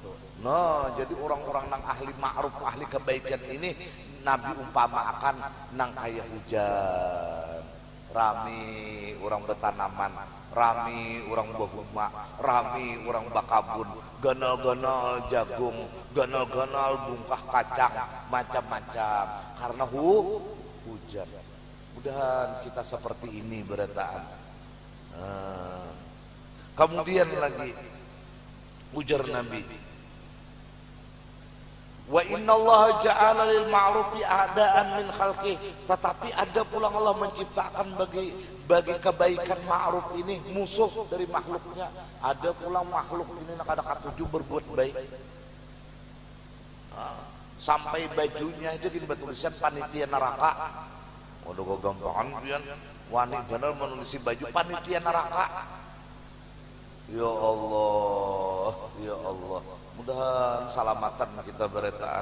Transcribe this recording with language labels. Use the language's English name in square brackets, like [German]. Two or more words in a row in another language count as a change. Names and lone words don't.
[Banjar] Nah, jadi orang-orang nang ahli ma'ruf, ahli kebaikan ini Nabi umpama akan nang kaya hujan, rami orang bertanaman, rami orang bahuma, rami orang bakabun, ganal-ganal jagung, ganal-ganal bungkah kacang, macam-macam, karena hujan. Mudahan kita seperti ini berataan. Kemudian lagi ujar Nabi, [Arabic] wa inna Allah ja'ala lil ma'rufi a'daan min khalqih, [Banjar] tetapi ada pula Allah menciptakan bagi kebaikan ma'ruf ini musuh dari makhluknya. Ada pula makhluk ini nak ada katuju berbuat baik, sampai bajunya aja gini bertulisan panitia neraka. Waduh kok gampangan pian wani bener menulisi baju panitia neraka. Ya Allah, ya Allah, mudahan salamatan kita beretaan.